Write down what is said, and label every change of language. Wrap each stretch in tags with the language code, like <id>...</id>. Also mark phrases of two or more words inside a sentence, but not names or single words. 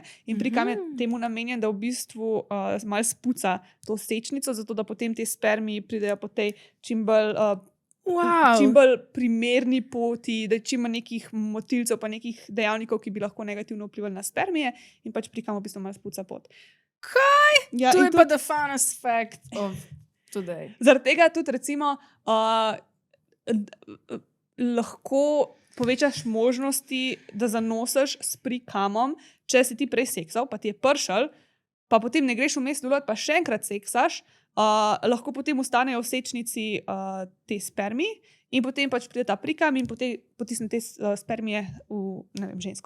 <sl>In prikam je temu namenjen, da v bistvu malo spuca to sečnico, zato da potem te spermiji pridejo po tej čim bolj primerni poti, da čim manj nekih motilcev pa nekih dejavnikov, ki bi lahko negativno vplivali na spermije in pač prikam v bistvu malo spuca pot. Kaj? Ja, to je pa</sl> <en>the funnest fact of today.</en> <sl>Zaradi tega tudi recimo lahko povečaš možnosti, da zanosiš s prikamom, če si ti prej seksal, pa ti je pršel, pa potem ne greš vmes dolat, pa še enkrat seksaš, lahko potem ustanejo v sečnici te spermiji in potem pač pride ta prikam in potisne te spermije v, ne vem, žensko.</sl>